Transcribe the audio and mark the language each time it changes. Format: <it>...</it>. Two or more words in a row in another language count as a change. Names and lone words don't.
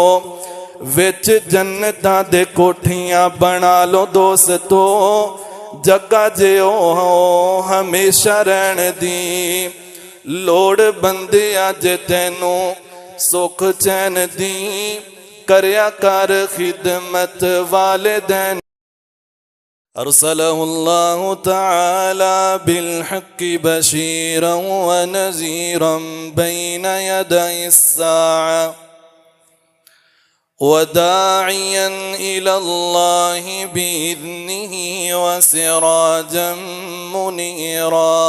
<pa>وچ جنتاں دے کوٹھیاں بنا لو دوستوں. جگہ جے او ہمیشہ رہن دی. لوڑ بندے اج تینوں سکھ چین دی، کریا کر خدمت والدین.</pa> <ar>أرسله الله تعالى بالحق بشيرا ونذيرا بين يدي الساعة وداعيا إلى الله بإذنه وسراجا منيرا.</ar>